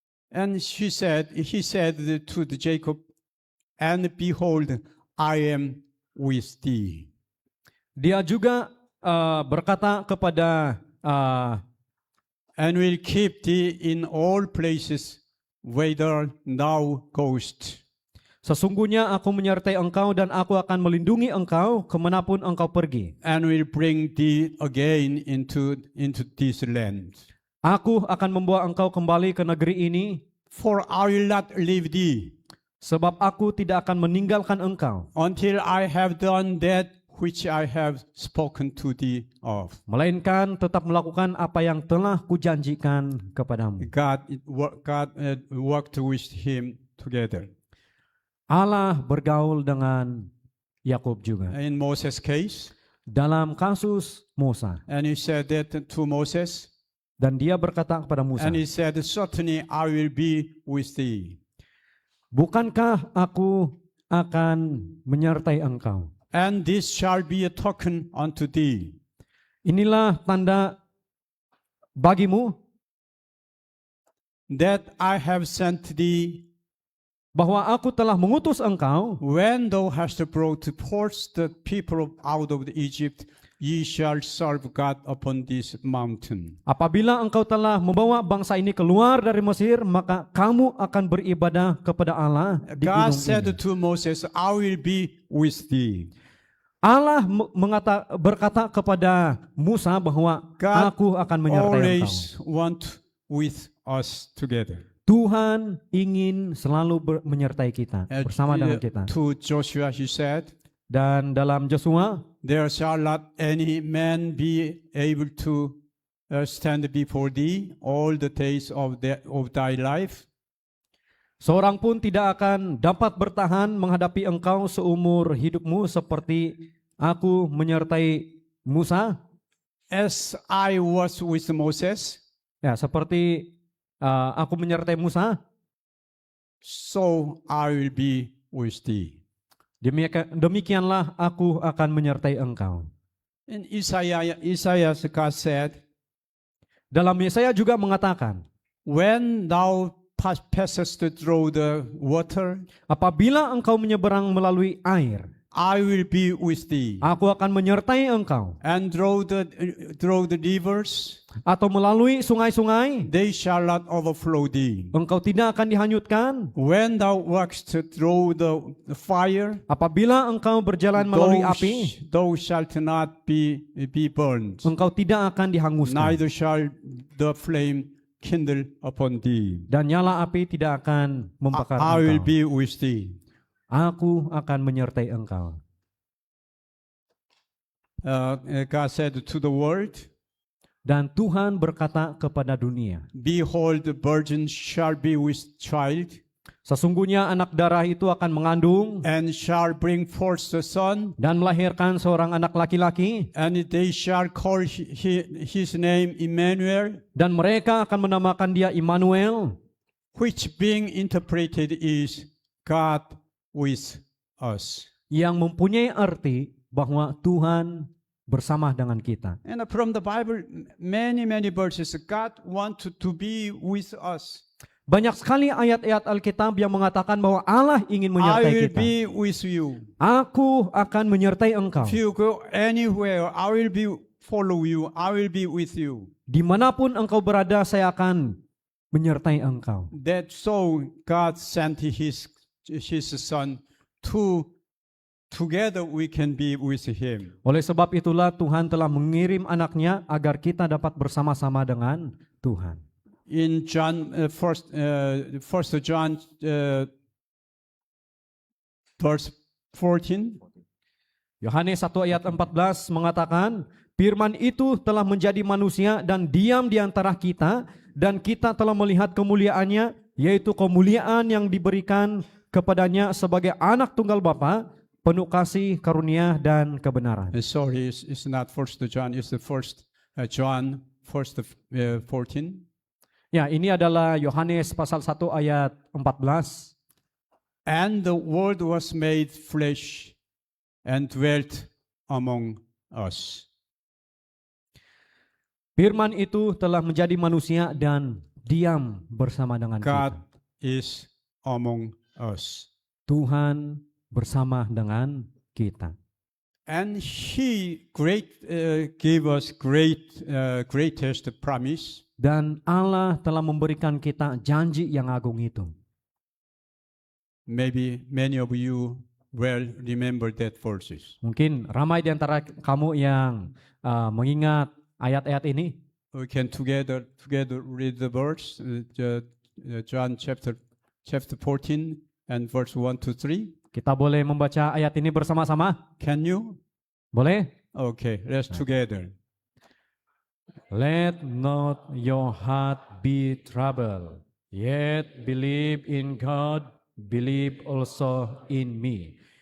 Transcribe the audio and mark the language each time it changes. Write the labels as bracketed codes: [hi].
[en] and he said to the Jacob, and behold, I am with thee. [id] dia juga berkata kepada [en] And will keep thee in all places whither thou goest. [id] sesungguhnya aku menyertai engkau dan aku akan melindungi engkau kemanapun engkau pergi. [en] And will bring thee again into this land. [id] Aku akan membawa engkau kembali ke negeri ini, [en] For I will not leave thee [id] sebab aku tidak akan meninggalkan engkau [en] until I have done that which I have spoken to thee of. [id] melainkan tetap melakukan apa yang telah kujanjikan kepadamu. [en] God worked with him together. [id] Allah bergaul dengan Yakub juga. [en] In Moses' case, [id] Dalam kasus Musa, [en] and he said that to Moses, [id] dan dia berkata kepada Musa, [en] and he said, certainly I will be with thee. [id] bukankah aku akan menyertai engkau? [en] And this shall be a token unto thee, [id] Inilah tanda bagimu [en] that I have sent thee. [id] bahwa aku telah mengutus engkau. [en] When thou hast brought forth the people out of Egypt, ye shall serve God upon this mountain. [id] Apabila engkau telah membawa bangsa ini keluar dari Mesir, maka kamu akan beribadah kepada Allah di [en] God [id] gunung [en] said [id] ini. [en] to Moses, I will be with thee. [id] Allah berkata kepada Musa bahwa [en] God [id] aku akan menyertai engkau. [en] always want with us together. [id] Tuhan ingin selalu menyertai kita, bersama dengan kita. [en] To Joshua he said, [id] Dan dalam Yosua, [en] there shall not any man be able to stand before thee all the days of thy life. [id] seorang pun tidak akan dapat bertahan menghadapi engkau seumur hidupmu seperti aku menyertai Musa. [en] As I was with Moses, [id] Ya, seperti aku menyertai Musa, [en] so I will be with thee. [id] demikianlah aku akan menyertai engkau. [en] In Isaiah, God said, [id] Dalam Yesaya juga mengatakan, [en] when thou passest through the water, [id] apabila engkau menyeberang melalui air, [en] I will be with thee. [id] aku akan menyertai engkau. [en] And through the rivers, [id] Atau melalui sungai-sungai, [en] they shall not overflow thee. [id] engkau tidak akan dihanyutkan. [en] When thou walkest through the fire, [id] Apabila engkau berjalan melalui api, [en] thou shalt not be burned, [id] engkau tidak akan dihanguskan. [en] neither shall the flame kindle upon thee. [id] Dan nyala api tidak akan membakar [en] I will [id] engkau. [en] be with thee. [id] Aku akan menyertai engkau. [en] God said to the world, [id] Dan Tuhan berkata kepada dunia, [en] behold, the virgin shall be with child, [id] sesungguhnya anak darah itu akan mengandung [en] and shall bring forth the son, [id] dan melahirkan seorang anak laki-laki, [en] and they shall call his name Emmanuel, [id] dan mereka akan menamakan dia Immanuel, [en] which being interpreted is God with us. [id] yang mempunyai arti bahwa Tuhan bersama dengan kita. [en] And from the Bible, many verses, God wanted to be with us. [id] Banyak sekali ayat-ayat Alkitab yang mengatakan bahwa Allah ingin [en] I [id] menyertai [en] will [id] kita. [en] be with you. [id] Aku akan menyertai engkau. [en] If you go anywhere, I will be follow you. I will be with you. [id] Dimanapun engkau berada, saya akan menyertai engkau. [en] That so God sent his son to together we can be with him. [id] Oleh sebab itulah Tuhan telah mengirim anaknya agar kita dapat bersama-sama dengan Tuhan. [en] In John, first John verse 14, [id] Yohanes 1 ayat 14 mengatakan, Firman itu telah menjadi manusia dan diam di antara kita, dan kita telah melihat kemuliaannya, yaitu kemuliaan yang diberikan kepadanya sebagai anak tunggal Bapa, penuh kasih, karunia, dan kebenaran. [en] sorry, it's not first John, it's the first John, first 14. [id] Ya, ini adalah Yohanes pasal 1 ayat 14. [en] And the word was made flesh and dwelt among us. [id] Firman itu telah menjadi manusia dan diam bersama dengan [en] God [id] kita. [en] is among us. [id] Tuhan bersama dengan kita. [en] And he gave us greatest promise. [id] Dan Allah telah memberikan kita janji yang agung itu. [en] Maybe many of you well remember that verses. [id] Mungkin ramai di antara kamu yang mengingat ayat-ayat ini. [en] We can together read the verse, John chapter 14 and verse 1 to 3. [id] Kita boleh membaca ayat ini bersama-sama? [en] Can you? [id] Boleh? [en] Okay, let's together. Let not your heart be troubled, yet believe in God, believe also in me.